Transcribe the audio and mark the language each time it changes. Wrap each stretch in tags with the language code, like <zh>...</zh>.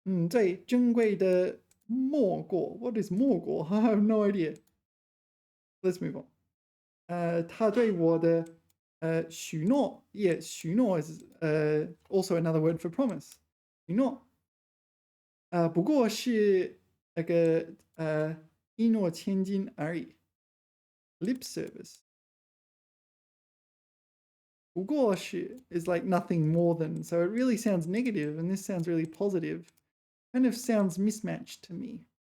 <zh>最珍贵的莫过.</zh> <en>What is 莫过?I have no idea. Let's move on.</en> <zh>他对我的许诺.</zh> <en>Yeah, 许诺 is also another word for promise.</en> <zh>许诺. 不过是那个一诺千金而已.</zh> <en>Lip service. 不过是 is like nothing more than, so it really sounds negative, and this sounds really positive. Kind of sounds mismatched to me.</en>